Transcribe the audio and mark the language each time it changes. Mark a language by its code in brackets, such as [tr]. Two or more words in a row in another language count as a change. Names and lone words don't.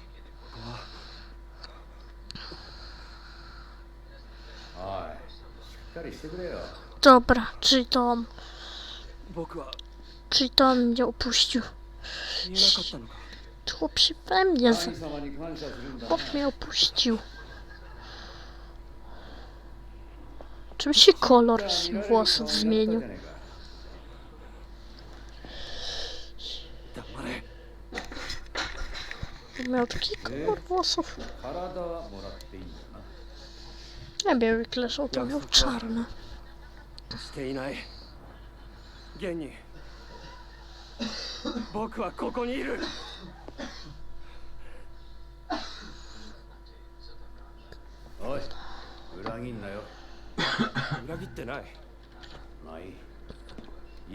[ja] おい、しっかりしてくれよ。 [pl] Dobra, czyli to on. [ja] 僕は [pl] Czyli to on mnie opuścił. [ja] 言えなかったのか。 [pl] Chłop się we mnie... [ja] 神様に感謝するんだな。 [pl] Chłop mnie opuścił. Czym się kolor włosów zmienił? [ja] 黙れ。 [pl] Miał taki kolor włosów. [ja] 体はもらっていいんだな。 [pl] Nie wiem, jak leżał, to miał czarne. [ja] していない。現に僕はここにいる。おい、裏切んなよ。裏切ってない。まあいい。